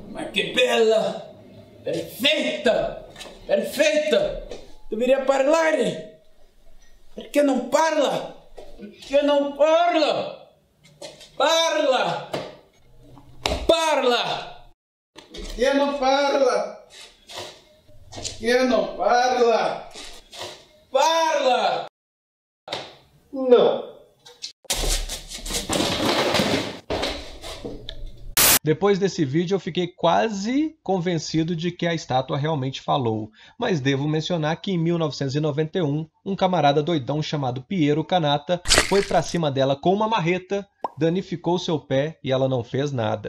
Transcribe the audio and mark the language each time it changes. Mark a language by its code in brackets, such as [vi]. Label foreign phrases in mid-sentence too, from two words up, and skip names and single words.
[pt] que bella! Perfeita! Perfeita! [it] Deveria parlare! Perché non parla? Perché non parla? Parla! Parla! Perché non parla? Perché non parla? Parla! [pt] Não. Depois desse vídeo eu fiquei quase convencido de que a estátua realmente falou, mas devo mencionar que em 1991, um camarada doidão chamado Piero Canata foi pra cima dela com uma marreta, danificou seu pé e ela não fez nada.